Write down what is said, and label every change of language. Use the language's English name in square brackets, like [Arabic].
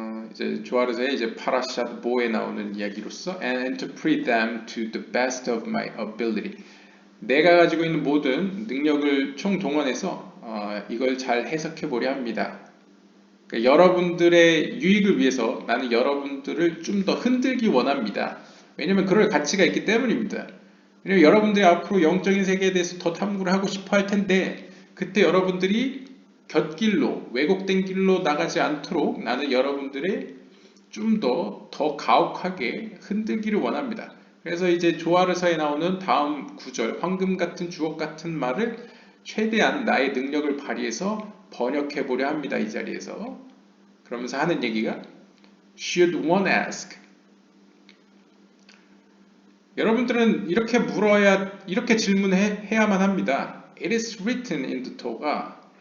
[Korean] 이제 조아르서의 이제 파라샷 보에 나오는 이야기로서 [English] and interpret them to the best of my ability. [Korean] 내가 가지고 있는 모든 능력을 총동원해서 이걸 잘 해석해 보려 합니다. 그러니까 여러분들의 유익을 위해서 나는 여러분들을 좀 더 흔들기 원합니다. 왜냐면 그럴 가치가 있기 때문입니다. 왜냐면 여러분들이 앞으로 영적인 세계에 대해서 더 탐구를 하고 싶어 할 텐데 그때 여러분들이 곁길로 왜곡된 길로 나가지 않도록 나는 여러분들의 좀 더 가혹하게 흔들기를 원합니다. 그래서 이제 조아르서에 나오는 다음 구절 황금 같은 주옥 같은 말을 최대한 나의 능력을 발휘해서 번역해 보려 합니다. 이 자리에서 그러면서 하는 얘기가 [English] Should one ask? [Korean] 여러분들은 이렇게 질문해야만 합니다. [English] It is written in the Torah.